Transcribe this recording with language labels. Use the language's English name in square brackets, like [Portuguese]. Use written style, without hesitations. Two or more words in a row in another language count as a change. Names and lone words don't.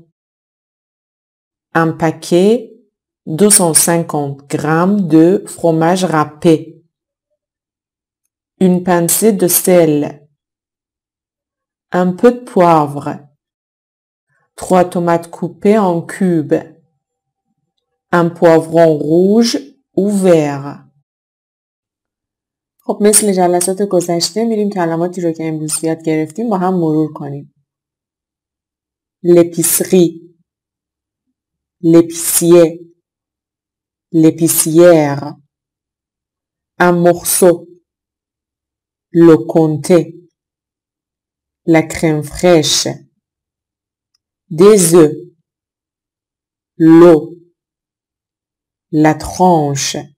[French] Un paquet 250 grammes de fromage râpé. Une pincée de sel. Un peu de poivre. 3 tomates coupées en cubes. Un poivron rouge ou vert. [Persian] خب مثل جلسات گذشته میریم کلماتی رو که امروز یاد گرفتیم با هم مرور کنیم. [French] l'épicerie, l'épicier, l'épicière, un morceau, le comté, la crème fraîche, des œufs, l'eau, la tranche,